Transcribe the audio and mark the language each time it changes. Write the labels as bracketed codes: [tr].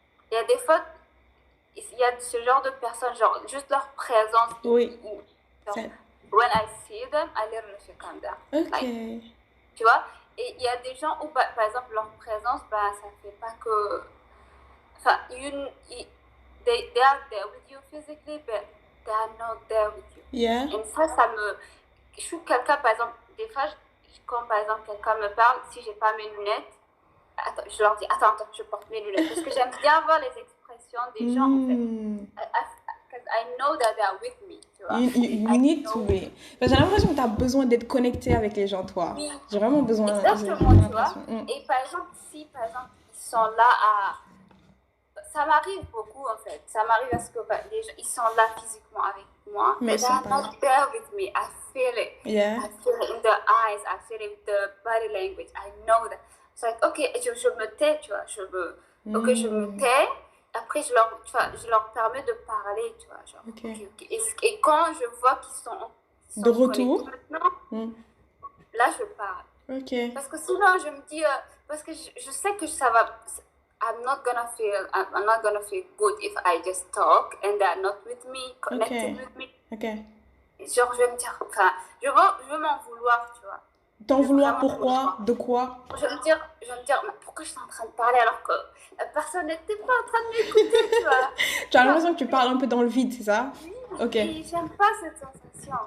[fr] Il y a des fois, il y a ce genre de personnes, genre, juste leur présence. Oui. [en] Genre, when I see them, I literally feel calm down. Ok. [fr] Like, tu vois? Et il y a des gens où, par exemple, leur présence, bah, ça fait pas que... [en] Enfin, they are there with you physically, but they are not there with you. Yeah. [fr] Et ça me... Je suis quelqu'un, par exemple, des fois, quand, par exemple, quelqu'un me parle, si j'ai pas mes lunettes, je leur dis, attends, je porte mes lunettes. Parce que j'aime bien voir les expressions des gens, en fait. [en] Because I know that they are with me, [fr] tu vois. [en] You need to be. [fr] J'ai l'impression que tu as besoin d'être connecté avec les gens, toi. Oui. J'ai vraiment besoin. Exactement, tu vois. Et par exemple, si, par exemple, ils sont là à... Ça m'arrive beaucoup, en fait. Ça m'arrive parce que les gens, ils sont là physiquement avec moi. Mais [en] they are not there with me. I feel it. Yeah. I feel it in their eyes. I feel it in the body language. I know that. It's like, [fr] OK, je me tais, tu vois. OK, je me tais. Après, je leur permets de parler, tu vois. Genre, okay. Et quand je vois qu'ils sont de retour maintenant, là, je parle. [en] Okay. [fr] Parce que sinon, je me dis... parce que je sais que ça va... [en] I'm not gonna feel good if I just talk and they're not with me, connected with me. Okay. [fr] Genre, je vais me dire... Enfin, je veux m'en vouloir, tu vois. T'en vouloir pourquoi? De quoi? Je vais me dire, mais pourquoi je suis en train de parler alors que la personne n'était pas en train de m'écouter, tu vois. Tu as l'impression que tu parles un peu dans le vide, c'est ça? Oui. Ok. Et j'aime pas cette sensation.